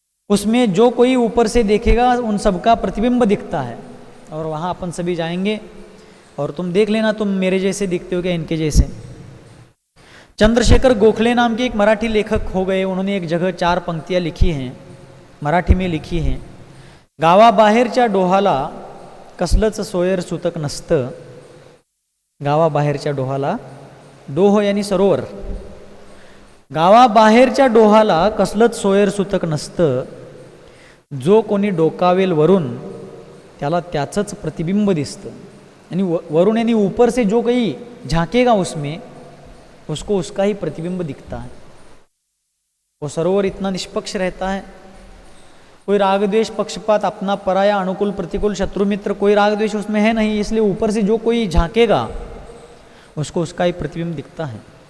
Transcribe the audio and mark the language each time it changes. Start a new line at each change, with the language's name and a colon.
Hindi: उसमें जो कोई ऊपर से देखेगा उन सबका प्रतिबिंब दिखता है। और वहाँ अपन सभी जाएंगे और तुम देख लेना तुम मेरे जैसे दिखते हो क्या इनके जैसे। चंद्रशेखर गोखले नाम के एक मराठी लेखक हो गए। उन्होंने एक जगह 4 पंक्तियाँ लिखी हैं, मराठी में लिखी हैं।
Marathi: गावाबाहेरच्या डोहाला कसलंच सोयर सुतक नसतं। गावाबाहेरच्या डोहाला,
Hindi: डोह यानी सरोवर,
Marathi: गावाबाहेरच्या डोहाला कसलंच सोयर सुतक नसतं। जो कोणी डोकावेल वरून त्याला त्याचंच प्रतिबिंब दिसतं आणि वरुण
Hindi: यानी ऊपर से जो कहीं झांकेगा उसमें उसको उसका ही प्रतिबिंब दिखता है। वो सरोवर इतना निष्पक्ष रहता है, कोई राग द्वेष पक्षपात अपना पराया अनुकूल प्रतिकूल शत्रु मित्र कोई राग द्वेष उसमें है नहीं, इसलिए ऊपर से जो कोई झांकेगा उसको उसका ही प्रतिबिंब दिखता है।